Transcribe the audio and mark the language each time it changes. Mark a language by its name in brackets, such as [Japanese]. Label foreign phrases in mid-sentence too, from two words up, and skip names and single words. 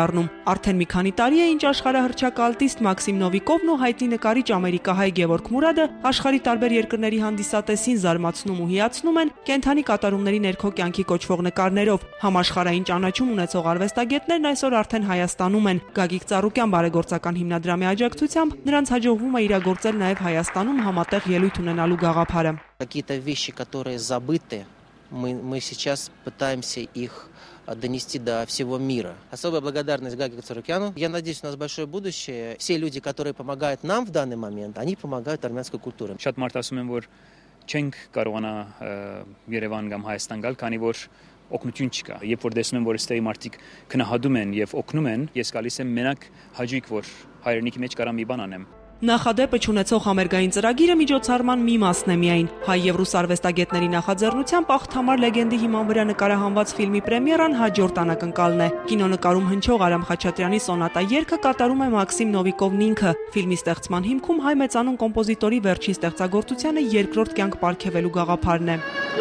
[Armenian] դառնում։ Արդեն մի քանի տարի է, ինչ աշխարհահռչակալտիստ Մաքսիմ Նովիկովն ու հայտնի նկարիչ ամերիկահայ Գևորգ Մուրադը աշխարհի տարբեր երկրների հանդիսատեսին զարմացնում ու հիացնում են կենդանի կատարումների ներքո կյանքի կոչվող նկարներով։ Համաշխարհային ճանաչում ունեցող արվեստագետներն այսօր արդեն Հայաստանում են։ Գագիկ Ծառուկյան բարեգործական հիմնադրամի աջակցությամբ նրանց հաջողվում է իրագործել նաև Հայաստանում համատեղ ելույթ ունենալու գաղափարը։ [Russian] Какие-то вещи, которые забыты, мы сейчас пытаемся их донести до всего мира. Особая благодарность Гаге Царукяну. Я надеюсь, у нас большое будущее. Все люди, которые помогают нам в данный момент, они помогают армянской культуре. [Armenian] Շատ մարդ ասում են, որ չենք կարողանա Երևան կամ Հայաստան գալ, քանի որ օգնություն չկա։ Երբ որ տեսնում եմ, որ այստեղի մարդիկ քնահատում են եւ օգնում են, ես գալիս եմ մենակ հաճույք, որ հայրենիքի մեջ կարամ մի բան անեմ։ Նախադեպը չունեցող համերգային ծրագիրը միջոցառման մի մասն է միայն։ Հայ եւ ռուս արվեստագետների նախաձեռնությամբ Աղթամար լեգենդի հիման վրա նկարահանված ֆիլմի պրեմիերան հաջորդ անակնկալն է։ Կինոնկարում հնչող Արամ Խաչատրյանի սոնատա երգը կատարում է Մաքսիմ Նովիկովն ինքը։ Ֆիլմի ստեղծման հիմքում հայ մեծանուն կոմպոզիտորի վերջին ստեղծագործությանը երկրորդ կյանք պարգևելու գաղափարն է։